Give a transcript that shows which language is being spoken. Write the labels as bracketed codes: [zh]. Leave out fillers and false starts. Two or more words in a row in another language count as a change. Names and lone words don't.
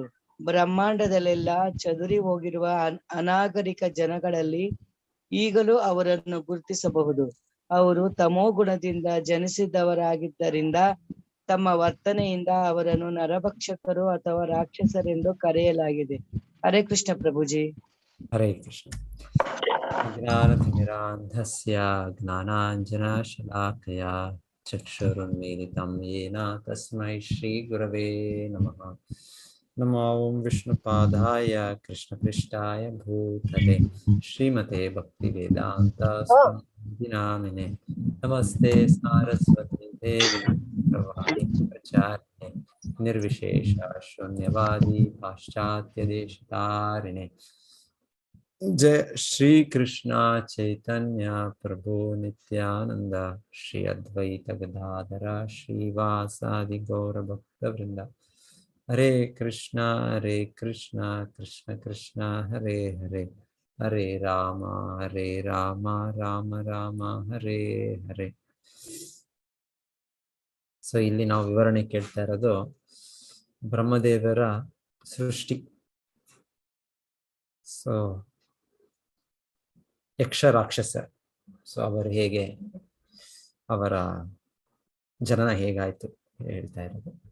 [kn] ಬ್ರಹ್ಮಾಂಡದಲ್ಲೆಲ್ಲ ಚದುರಿ ಹೋಗಿರುವ ಅನಾಗರಿಕ ಜನಗಳಲ್ಲಿ ಈಗಲೂ ಅವರನ್ನು ಗುರುತಿಸಬಹುದು. ಅವರು ತಮೋಗುಣದಿಂದ ಜನಿಸಿದವರಾಗಿದ್ದರಿಂದ ತಮ್ಮ ವರ್ತನೆಯಿಂದ ಅವರನ್ನು ನರಭಕ್ಷಕರು ಅಥವಾ ರಾಕ್ಷಸರೆಂದು ಕರೆಯಲಾಗಿದೆ. ಹರೇ ಕೃಷ್ಣ ಪ್ರಭುಜಿ. ಹರೇ ಕೃಷ್ಣ. [sa] ಜ್ಞಾನತಿಮಿರಾಂಧಸ್ಯ ಜ್ಞಾನಾಂಜನಶಲಾಕಯ ಚಕ್ಷುರುನ್ಮೀಲಿತಂ ಯೇನ ತಸ್ಮೈ ಶ್ರೀ ಗುರವೇ ನಮಃ. ನಮೋ ಓಂ ವಿಷ್ಣುಪಾದಾಯ ಕೃಷ್ಣಪೃಷ್ಠಾಯ ಭೂತಲೆ ಶ್ರೀಮತೆ ಭಕ್ತಿವೇದಾಂತ ಸ್ವಾಮಿ ನಾಮಿನೆ. ನಮಸ್ತೆ ಸಾರಸ್ವತಿ ದೇವಿ ಪ್ರವಾದಿ ಪ್ರಚಾರಿಣೆ ನಿರ್ವಿಶೇಷ ಶೂನ್ಯವಾದಿ ಪಾಶ್ಚಾತ್ಯ ದೇಶತಾರಿಣೆ. ಜಯ ಶ್ರೀ ಕೃಷ್ಣ ಚೈತನ್ಯ ಪ್ರಭು ನಿತ್ಯಾನಂದ ಶ್ರೀ ಅದ್ವೈತ ಗದಾಧರ ಶ್ರೀವಾಸಾದಿ ಗೌರ ಭಕ್ತ ವೃಂದ. ಹರೇ ಕೃಷ್ಣ ಕೃಷ್ಣ ಕೃಷ್ಣ ಹರೇ ಹರೇ, ಹರೇ ರಾಮ ರಾಮ ರಾಮ ಹರೇ ಹರೇ. [kn] ಸೊ ಇಲ್ಲಿ ನಾವು ವಿವರಣೆ ಕೇಳ್ತಾ ಇರೋದು ಬ್ರಹ್ಮದೇವರ ಸೃಷ್ಟಿ. ಸೊ ಯಕ್ಷ ರಾಕ್ಷಸ, ಸೊ ಅವರು ಹೇಗೆ, ಅವರ ಜನನ ಹೇಗಾಯ್ತು ಹೇಳ್ತಾ ಇರೋದು.